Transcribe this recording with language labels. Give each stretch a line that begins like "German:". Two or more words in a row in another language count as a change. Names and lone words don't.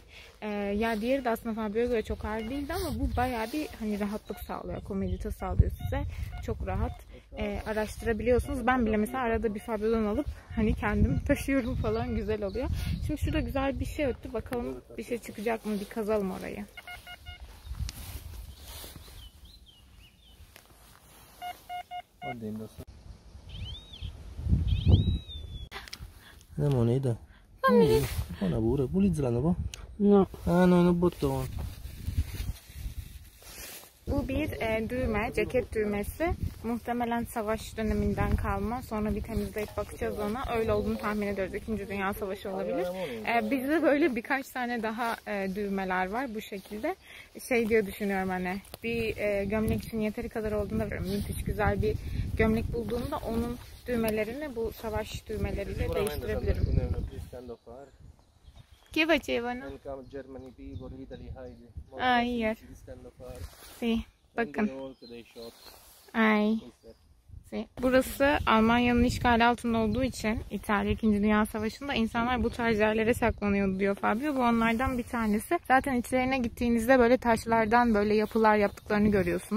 Turkish: Ya diğeri de aslında Fabio'ya göre çok ağır değildi ama bu bayağı bir rahatlık sağlıyor. Komodite sağlıyor size. Çok rahat. araştırabiliyorsunuz. Ben bile mesela arada bir Fabio'dan alıp hani kendim taşıyorum falan, güzel oluyor. Şimdi şurada güzel bir şey öttü. Bakalım bir şey çıkacak mı? Bir kazalım orayı.
Italian: Una moneta. Buona pure, pulizzano po'? No. Ah no, un bottone.
Turkish: Bu bir düğme, ceket düğmesi. Muhtemelen savaş döneminden kalma. Sonra bir temizleyip bakacağız ona. Öyle olduğunu tahmin ediyoruz. 2. Dünya Savaşı olabilir. Bizde böyle birkaç tane daha düğmeler var bu şekilde. Şey diye düşünüyorum, hani bir gömlek için yeteri kadar olduğunda müthiş güzel bir gömlek bulduğumda onun düğmelerini bu savaş düğmeleriyle değiştirebilirim.
Italian: Che facevano?
English: Germany people, Italy hide.
Italian: Ah, hier. Sì,
Turkish: bakın. Ay. Burası Almanya'nın işgali altında olduğu için İtalya 2. Dünya Savaşı'nda insanlar bu tarz yerlere saklanıyordu diyor Fabio. Bu onlardan bir tanesi. Zaten içlerine gittiğinizde böyle taşlardan böyle yapılar yaptıklarını görüyorsunuz.